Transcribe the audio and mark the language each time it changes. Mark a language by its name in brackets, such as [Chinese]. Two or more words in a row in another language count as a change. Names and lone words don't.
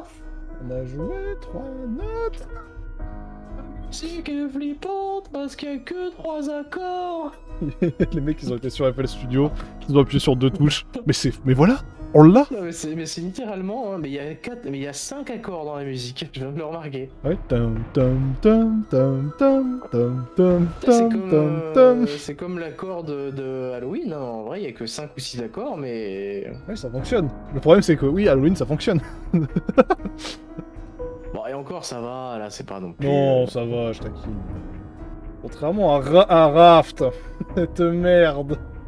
[French] On a joué 3 notes. La musique est flippante parce qu'il y a que 3 accords. Les mecs, ils ont été sur FL Studio, ils ont appuyé sur 2 touches. Mais voilà, on l'a. Non, mais c'est littéralement, hein, mais il y a 5 accords dans la musique, je viens de le remarquer. Ouais, tam tam tam tam tam tam tam C'est tam comme, tam tam. c'est comme l'accord de Halloween, hein. En vrai il y a que 5 ou 6 accords, mais... Ouais, ça fonctionne. Le problème, c'est que oui, Halloween, ça fonctionne. Bon, et encore ça va, là c'est pas non plus... Non, ça va, je taquine. Contrairement à Raft, cette merde.